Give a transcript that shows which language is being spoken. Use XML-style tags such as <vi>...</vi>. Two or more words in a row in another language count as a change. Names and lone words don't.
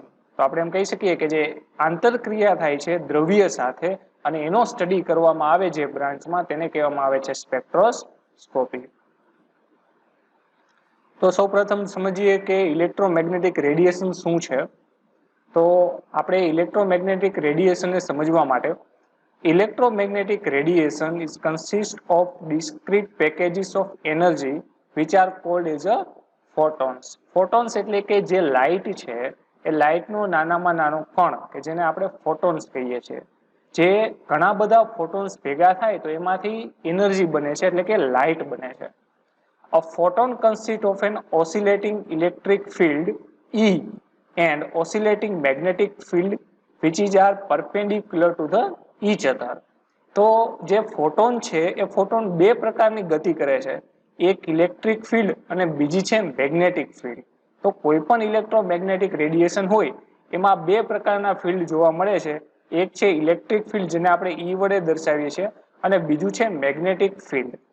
<gu>તો આપણે એમ કહી શકીએ કે જે આંતરક્રિયા થાય છે દ્રવ્ય સાથે અને એનો સ્ટડી કરવામાં આવે છે બ્રાન્ચમાં, તેને કહેવામાં આવે છે સ્પેક્ટ્રોસ્કોપી. તો સૌપ્રથમ સમજીએ કે</gu> <en>electromagnetic radiation</en> <gu>શું છે. તો આપણે</gu> <en>electromagnetic radiation</en> <gu>સમજવા માટે,</gu> <en>electromagnetic radiation is consist of discrete packages of energy which are called as a photons.</en> <gu>Photons એટલે કે જે લાઇટ છે એ લાઇટનો નાનામાં નાનો કણ કે જેને આપણે ફોટોન્સ કહીએ છીએ. જે ઘણા બધા ફોટોન્સ ભેગા થાય તો એમાંથી એનર્જી બને છે એટલે કે લાઇટ બને છે.</gu> <en>A photon consists of an oscillating electric field E and oscillating magnetic field which is are perpendicular to the each other.</en> <gu>તો જે ફોટોન છે એ ફોટોન બે પ્રકારની ગતિ કરે છે, એક</gu> <en>electric field</en> <gu>અને બીજી છે</gu> <en>magnetic field.</en> <gu>તો કોઈ પણ</gu> <en>electromagnetic radiation</en> <gu>હોય એમાં બે પ્રકારના ફિલ્ડ જોવા મળે છે. એક છે</gu> <en>electric field,</en> <gu>જેને આપણે E વડે દર્શાવીએ છીએ, અને બીજું છે</gu> <en>magnetic field.</en>